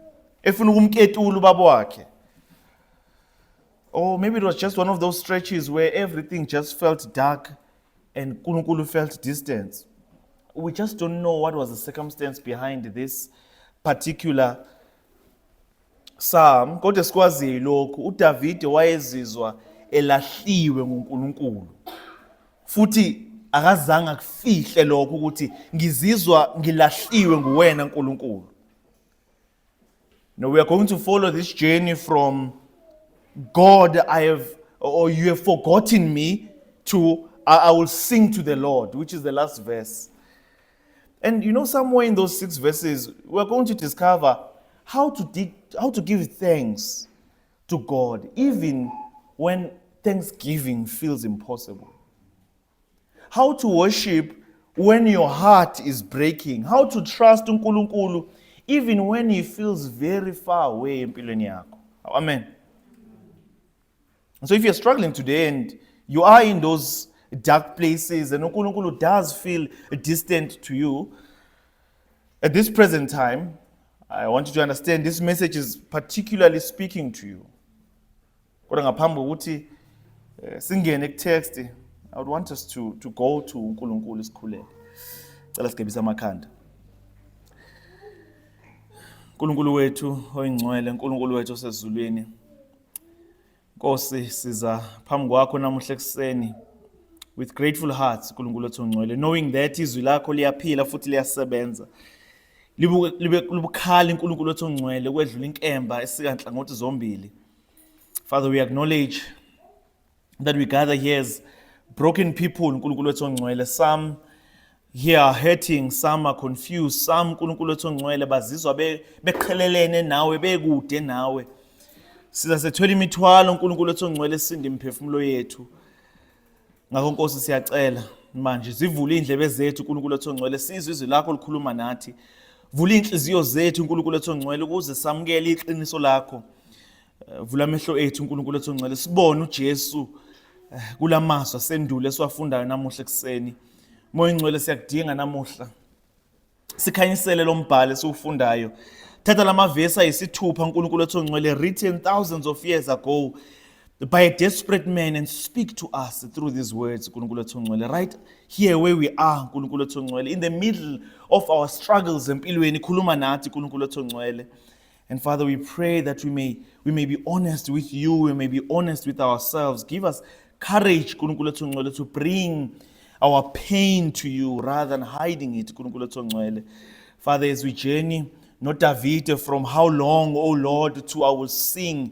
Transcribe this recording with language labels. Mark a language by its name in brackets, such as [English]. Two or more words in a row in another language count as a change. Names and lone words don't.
[English] Or maybe it was just one of those stretches where everything just felt dark and Nkulunkulu felt distant. We just don't know what was the circumstance behind this particular psalm. [Zulu] Kodwa sikwazi lokhu, uDavid wayezizwa elahliwe nguNkulunkulu. Futhi akazange akufihle lokho ukuthi ngizizwa ngilahliwe nguwena Nkulunkulu. [English] Now we are going to follow this journey from God, you have forgotten me, to I will sing to the Lord, which is the last verse. And somewhere in those 6 verses, we're going to discover how to give thanks to God, even when thanksgiving feels impossible. How to worship when your heart is breaking. How to trust uNkulunkulu even when he feels very far away [Zulu] empilweni yakho. [English] Amen. So if you're struggling today and you are in those dark places and uNkulunkulu does feel distant to you, at this present time, I want you to understand this message is particularly speaking to you. [Zulu] Kodwa ngaphambi kokuthi singene ku-text, [English] I would want us to go to [Zulu] uNkulunkulu isikhuleke. Cela sigebise amakhanda. Nkulunkulu wethu oyingcwele, uNkulunkulu wethu osezulwini. Nkosi, siza phambi kwakho namuhla ekuseni [English] with grateful hearts, [Zulu] uNkulunkulu wethu ongcwele, [English] knowing that [Zulu] izwi lakho liyaphila futhi liyasebenza. Libukhali uNkulunkulu wethu ongcwele kwedlula inkemba esikanhlangothi zombili. [English] Father, we acknowledge that we gather here as broken people, [Zulu] uNkulunkulu wethu ongcwele. [English] Some here are hurting, some are confused, some [Zulu] uNkulunkulu wethu ongcwele bazizwa beqhelelene nawe, bekude nawe. Siza sethwele imithwalo uNkulunkulu wethu ongcwele sindi imphefumulo yethu. Ngakho Nkosi siyacela manje zivule indlebe zethu uNkulunkulu wethu ongcwele, sizwe izwi lakho likhuluma nathi. Vula inhliziyo zethu uNkulunkulu wethu ongcwele ukuze samukele iqiniso lakho. Vula amehlo ethu uNkulunkulu wethu ongcwele sibone uJesu kulamazwi asendulo esiwafundayo namuhla ekuseni. Moya ongcwele siyakudinga namuhla. Sikhanyisele lo mbhalo esiwufundayo. Thatha lamavesi ayisithupha uNkulunkulu wethu ongcwele, [English] written thousands of years ago by a desperate man, and speak to us through these words, [Zulu] uNkulunkulu wethu ongcwele, [English] right here where we are, [Zulu] uNkulunkulu wethu ongcwele, [English] in the middle of our struggles [Zulu] empilweni, khuluma nathi uNkulunkulu wethu ongcwele. [English] And Father, we pray that we may be honest with you, we may be honest with ourselves. Give us courage, [Zulu] uNkulunkulu wethu ongcwele, [English] to bring our pain to you rather than hiding it, [Zulu] uNkulunkulu wethu ongcwele. [English] Father, as we journey, not David, from how long, oh Lord, to I will sing.